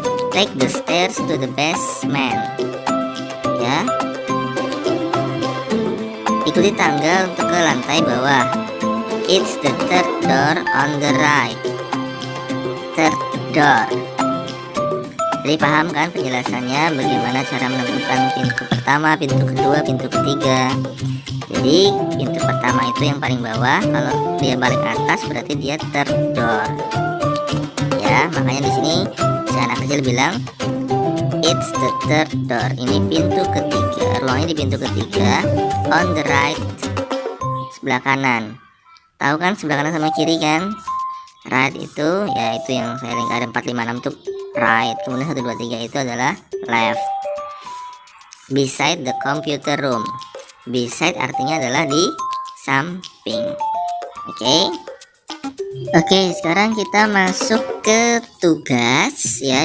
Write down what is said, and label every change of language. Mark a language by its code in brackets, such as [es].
[en] Take the stairs to the basement. Ya. [id] Ikuti tangga untuk ke lantai bawah. [en] It's the third door on the right. Third door. [id] Jadi paham kan penjelasannya bagaimana cara menentukan pintu pertama, pintu kedua, pintu ketiga. Jadi pintu pertama itu yang paling bawah, kalau dia paling atas berarti dia [en] third door. [id] Ya, makanya di sini si anak kecil bilang [en] it's the third door. [id] Ini pintu ketiga, ruangnya di pintu ketiga, [en] on the right, [id] sebelah kanan. Tahu kan sebelah kanan sama kiri kan? Right itu ya itu yang saya lingkari 4, 5, 6 itu right. Kemudian 1, 2, 3 itu adalah left. [en] Beside the computer room. [id] Beside artinya adalah di samping. Oke, sekarang kita masuk ke tugas ya.